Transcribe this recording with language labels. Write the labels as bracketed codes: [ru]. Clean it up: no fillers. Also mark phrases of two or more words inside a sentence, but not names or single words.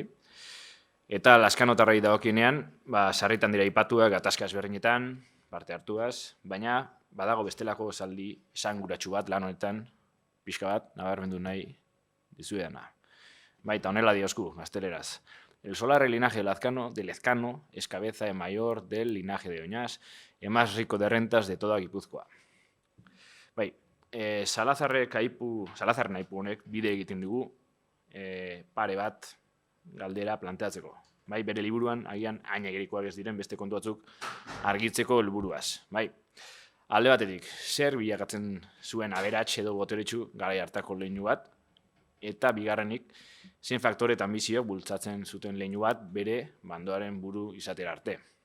[eu] Eta Lazkaotarrei dagokienean, sarritan dira aipatuak gatazka ezberdinetan, parte hartuaz, baina badago bestelako esaldi esanguratsu bat lan honetan, pixka bat, nabarmendu nahi dizuedana. Baita, honela diosku, gazteleraz. [es] El solar linaje de Lezcano es cabeza mayor del linaje de Oñaz, el más rico de rentas de toda Gipuzkoa. [eu] Bai, Salazarren aipu honek bide egiten dugu pare bat galdera planteatzeko. Bai, bere liburuan agian ainegerikoak ez diren beste kontu batzuk argitzeko helburuaz. Bai, alde batetik, zer bilakatzen zuen aberats edo boteretsu garai hartako leinu bat, eta bigarrenik, zein faktore eta anbiziok bultzatzen zuten leinu bat bere bandoaren buru izatera arte.